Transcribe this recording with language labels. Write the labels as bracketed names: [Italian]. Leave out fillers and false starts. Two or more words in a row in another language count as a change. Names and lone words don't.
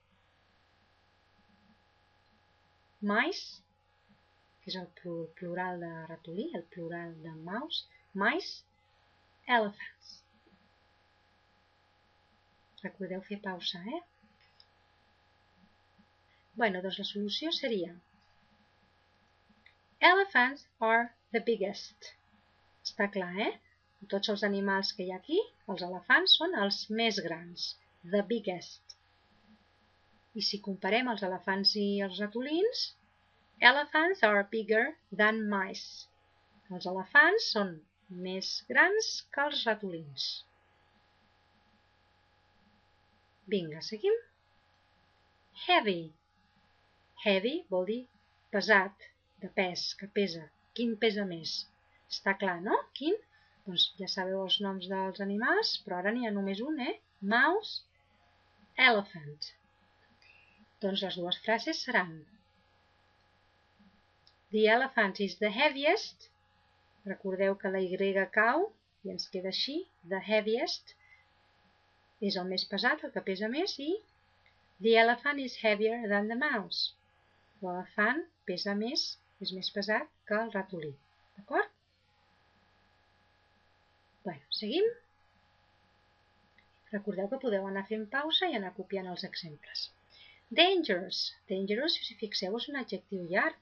[Catalan] Mice, que és el plural de ratolí, el plural de mouse. [English] Mice, elephants. [Catalan] Recordeu fer pausa, Bueno, doncs la solució seria [English] Elephants are the biggest. [Catalan] Està clar, Tots els animals que hi ha aquí, els elefants són els més grans. [English] The biggest. [Catalan] I si comparem els elefants i els ratolins, [English] elephants are bigger than mice. [Catalan] Els elefants són més grans que els ratolins. Vinga, seguim. Heavy. Heavy vol dir pesat, de pes, que pesa. Quin pesa més? Està clar, no? Quin? Doncs ja sabeu els noms dels animals, però ara n'hi ha només un, [English] Mouse, elephant. [Catalan] Doncs les dues frases seran [English] The elephant is the heaviest. [Catalan] Recordeu que la Y cau i ens queda així. [English] The heaviest [Catalan] és el més pesat, el que pesa més, i [English] The elephant is heavier than the mouse. [Catalan] L'elefant pesa més, és més pesat que el ratolí. D'acord? Bueno, seguim. Recordeu que podeu anar fent pausa i anar copiant els exemples. Dangerous. Dangerous, si fixeu, és un adjectiu llarg.